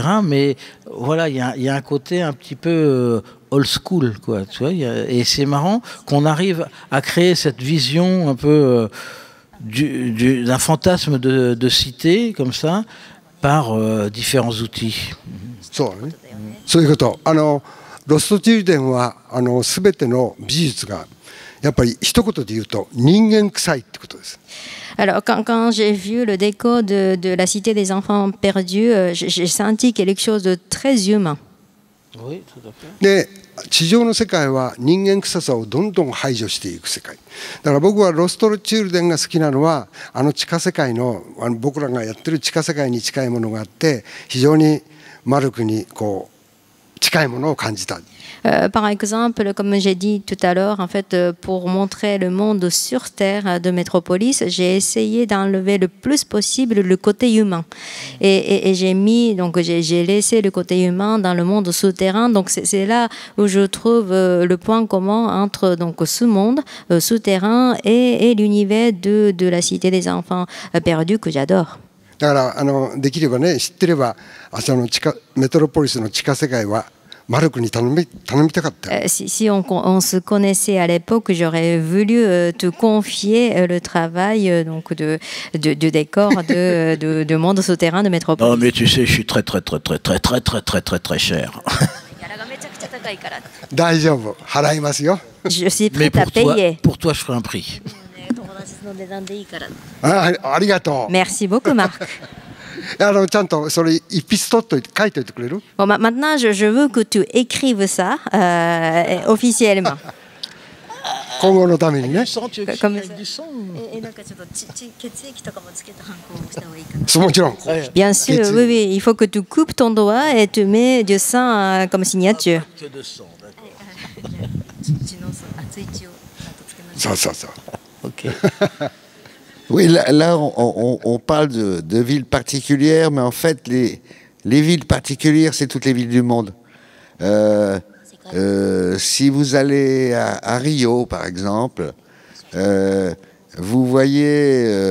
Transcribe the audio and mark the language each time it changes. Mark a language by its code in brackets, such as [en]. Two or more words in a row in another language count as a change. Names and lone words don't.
[fr] Mais voilà, il y a un côté un petit peu [en] old school, [fr] quoi. Tu vois, et c'est marrant qu'on arrive à créer cette vision un peu d'un fantasme de cité comme ça, par différents outils. [ja] そういうこと。ロストチルデンは全ての美術がやっぱり一言で言うと人間臭いってことです。 [fr] Alors, quand j'ai vu le décor de la Cité des Enfants Perdus, j'ai senti quelque chose de très humain. Oui, tout à fait. [ja] で、地上の世界は人間臭さをどんどん排除していく世界。だから僕はロストチルデンが好きなのは地下世界の僕らがやってる地下世界に近いものがあって非常にマルクにこう近いものを感じた。 [fr] Par exemple, comme j'ai dit tout à l'heure, en fait, pour montrer le monde sur Terre de Métropolis, j'ai essayé d'enlever le plus possible le côté humain. Et j'ai mis, donc j'ai laissé le côté humain dans le monde souterrain. Donc c'est là où je trouve le point commun entre donc ce monde souterrain et l'univers de la Cité des enfants perdus que j'adore. [ja] だからできればね知ってればメトロポリスの地下世界はマルクに頼みたかった。 [fr] Si on se connaissait à l'époque, j'aurais voulu te confier le travail donc de décor de monde souterrain de Métropolis. Non mais tu sais, je suis très cher. [ja] 大丈夫、払いますよ。 [fr] Je suis Mais prête à payer. pour toi, je ferai un prix. [ja] ありがとう。 [fr] Merci beaucoup, Marc. [ja] ちゃんとそれ一筆取っといて書いといてくれる？ [fr] Bon, maintenant, je veux que tu écrives ça officiellement. [ja] 今後のためにね。 [fr] Comme [ja] もちろん。 [fr] Bien sûr, oui, oui. Il faut que tu coupes ton doigt et tu mets du sang comme signature. [ja] そうそうそう。 [fr] Ok. Oui, là on parle de villes particulières, mais en fait, les villes particulières, c'est toutes les villes du monde. Si vous allez à Rio, par exemple, vous voyez...